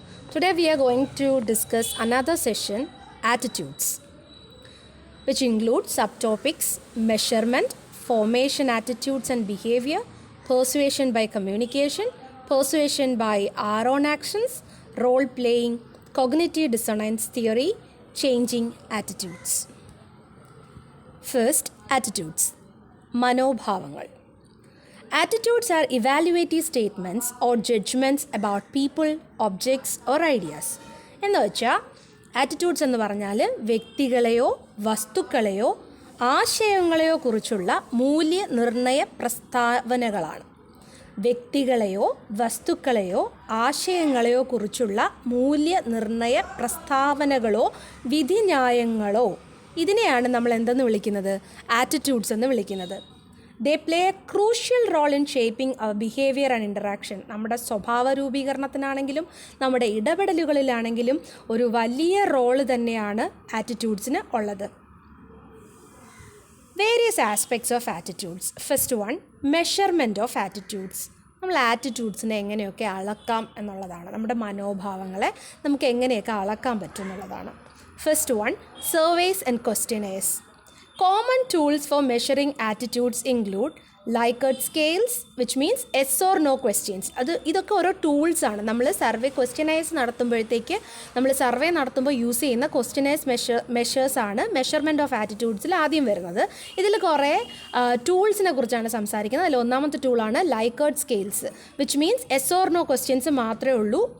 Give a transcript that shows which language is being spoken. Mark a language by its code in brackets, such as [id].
[en] Today we are going to discuss another session, Attitudes, which includes subtopics, measurement, formation, attitudes and behavior, persuasion by communication, persuasion by our own actions, role-playing, cognitive dissonance theory, changing attitudes. First, attitudes. Manobhavangal. Attitudes are evaluative statements or judgments about people, objects or ideas. [ml] എന്ന് വെച്ചാൽ attitudes എന്ന് പറഞ്ഞാൽ വ്യക്തികളെയോ വസ്തുക്കളെയോ ആശയങ്ങളെയോ കുറിച്ചുള്ള മൂല്യനിർണ്ണയ പ്രസ്താവനകളാണ്. വ്യക്തികളെയോ വസ്തുക്കളെയോ ആശയങ്ങളെയോ കുറിച്ചുള്ള മൂല്യനിർണ്ണയ പ്രസ്താവനകളോ വിധിന്യായങ്ങളോ ഇതിനെയാണ് നമ്മൾ എന്തെന്ന് വിളിക്കുന്നത്? ആറ്റിറ്റ്യൂഡ്സ് എന്ന് വിളിക്കുന്നത്. [en] They play a crucial role in shaping our behavior and interaction. [ml] നമ്മുടെ സ്വഭാവ രൂപീകരണത്തിനാണെങ്കിലും നമ്മുടെ ഇടപെടലുകളിലാണെങ്കിലും ഒരു വലിയ റോള് തന്നെയാണ് ആറ്റിറ്റ്യൂഡ്സിന് ഉള്ളത്. [en] Various aspects of attitudes. First one, measurement of attitudes. [ml] നമ്മൾ ആറ്റിറ്റ്യൂഡ്സിനെ എങ്ങനെയൊക്കെ അളക്കാം എന്നുള്ളതാണ്. നമ്മുടെ മനോഭാവങ്ങളെ നമുക്ക് എങ്ങനെയൊക്കെ അളക്കാൻ പറ്റും എന്നുള്ളതാണ്. [en] First one, surveys and questionnaires. Common tools for measuring attitudes include Likert scales, which means yes or no questions. [ml] ഇതൊക്കെ ഓരോ ടൂൾസാണ്. നമ്മൾ സർവേ ക്വസ്റ്റ്യനൈസ് നടത്തുമ്പോഴത്തേക്ക് നമ്മൾ സർവേ നടത്തുമ്പോൾ യൂസ് ചെയ്യുന്ന ക്വസ്റ്റ്യനൈസ് മെഷേഴ്സാണ് മെഷർമെൻറ്റ് ഓഫ് ആറ്റിറ്റ്യൂഡ്സിൽ ആദ്യം വരുന്നത്. ഇതിൽ കുറേ ടൂൾസിനെ കുറിച്ചാണ് സംസാരിക്കുന്നത്. അതിൽ ഒന്നാമത്തെ ടൂളാണ് ലൈക്കേർട്ട് scales, [en] which means yes or no questions [ml] മാത്രമേ ഉള്ളൂ.